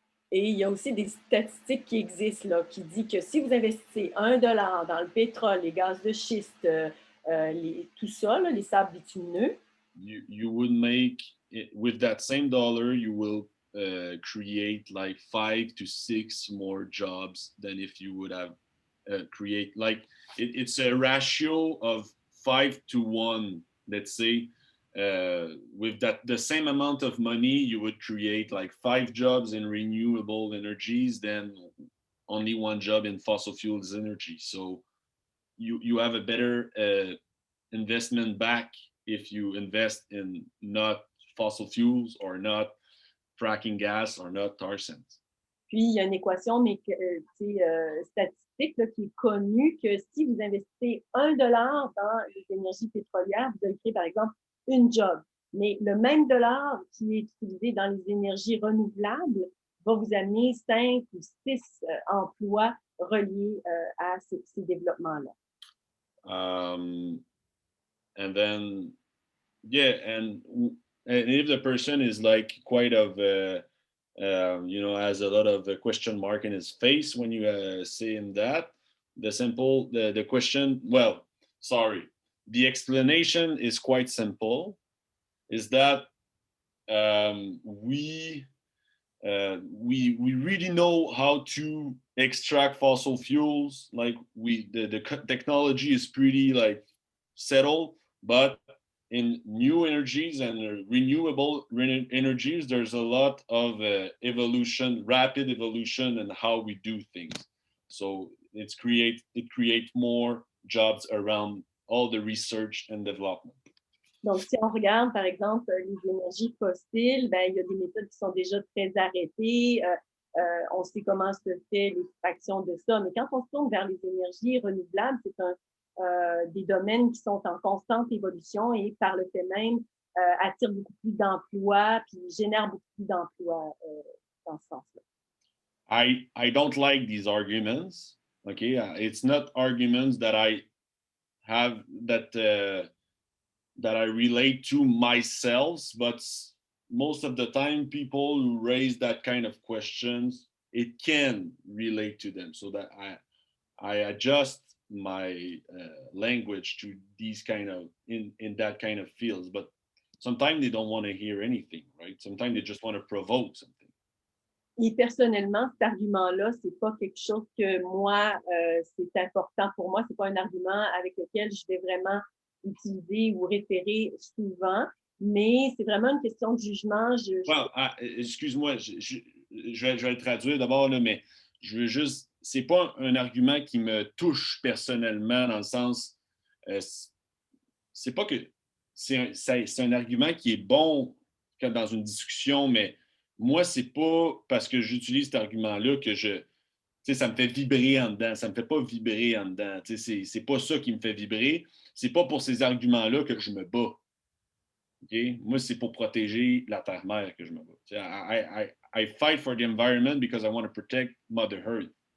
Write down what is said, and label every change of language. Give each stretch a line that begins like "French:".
French: Et il y a aussi des statistiques qui existent là, qui disent que si vous investissez $1 dans le pétrole, les gaz de schiste, tout ça, là, les sables bitumineux,
English: you would make it, with that same dollar, you will create like 5 to 6 more jobs than if you would have create like it's a ratio of 5 to 1. Let's say with that the same amount of money, you would create like 5 jobs in renewable energies, then only 1 job in fossil fuels energy. So you have a better investment back if you invest in not fossil fuels or not fracking gas or not tar sands.
French: Puis, il y a une équation statistique là, qui est connue que si vous investissez $1 dans les énergies pétrolières, vous allez créer, par exemple, une job. Mais le même dollar qui est utilisé dans les énergies renouvelables va vous amener 5 ou 6 emplois reliés à ces développements-là.
English: And then, and if the person is like quite of, has a lot of question mark in his face when you say him that, the question, the explanation is quite simple, is that we really know how to extract fossil fuels. Like the technology is pretty like settled, but in new energies and renewable energies, there's a lot of rapid evolution in how we do things. So it creates more jobs around all the research and development.
French: Donc, si on regarde, par exemple, les énergies fossiles, il y a des méthodes qui sont déjà très arrêtées. On sait comment se fait l'extraction de ça. Mais quand on se tourne vers les énergies renouvelables, c'est des domaines qui sont en constante évolution et par le fait même attirent beaucoup plus d'emplois puis génèrent beaucoup plus d'emplois dans ce sens-là.
English: I don't like these arguments. Okay, it's not arguments that I have that I relate to myself, but most of the time people who raise that kind of questions, it can relate to them, so that I adjust my language to these kind of in that kind of fields. But sometimes they don't want to hear anything, right? Sometimes they just want to provoke something.
French: Et personnellement, cet argument-là, c'est pas quelque chose que moi, c'est important pour moi. C'est pas un argument avec lequel je vais vraiment utiliser ou référer souvent, mais c'est vraiment une question de jugement. Excuse-moi, je vais le traduire d'abord, là, mais je veux juste, c'est pas un argument qui me touche personnellement dans le sens, c'est pas que c'est un argument qui est bon dans une discussion, mais moi, c'est pas parce que j'utilise cet argument-là que ça me fait vibrer en dedans. Ça me fait pas vibrer en dedans. C'est pas ça qui me fait vibrer. C'est pas pour ces arguments-là que je me bats. Okay? Moi, c'est pour protéger la terre-mère que je me bats.
English: I fight for the environment because I want to protect Mother Earth.